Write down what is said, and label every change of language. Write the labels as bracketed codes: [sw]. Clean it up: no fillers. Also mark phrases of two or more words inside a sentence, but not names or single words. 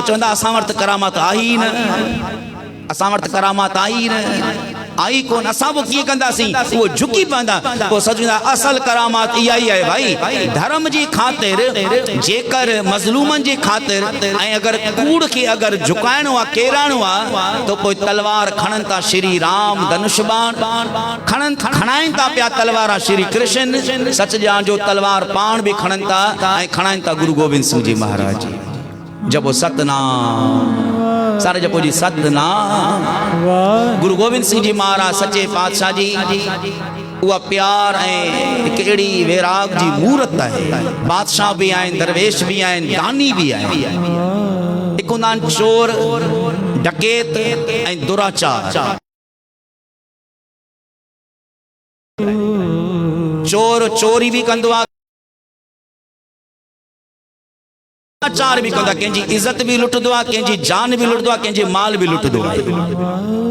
[sd] चवंदा असां वटि त करामात आई न, असां वटि त करामात आई न, आई कोन, असां पोइ कीअं कंदासीं? उहो झुकी पवंदा। पोइ सचंदा असल करामात इहा ई आहे भाई, धर्म जी ख़ातिर, जेकर मज़लूमनि जी ख़ातिर ऐं अगरि कूड़ खे अगरि झुकाइणो आहे, केराइणो आहे, त पोइ तलवार खणनि था श्री राम, धनुष्बाण खणाइनि था पिया तलवार श्री कृष्ण, सच ॼाण जो तलवार पाण बि खणनि था ऐं खणाइनि था गुरु गोविंद सिंह जी महाराज जी। जपो सतनाम, सारे जपो जी सतनाम। गुरु गोविंद सिंह जी महाराज सच्चे पातशाह जी उहा प्यार ऐं हिकु अहिड़ी वैराग जी मूरत आहे। बादशाह बि आहिनि, दरवेश बि आहिनि, दानी बि आहिनि। हिकु हूंदा आहिनि चोर, डकैत ऐं दुराचार। चोर चोरी बि कंदो आहे, दुराचार बि कंदो आहे, कंहिंजी इज़त बि लुटंदो आहे, कंहिंजी जान बि लुटंदो आहे, कंहिंजे माल बि लुटंदो आहे।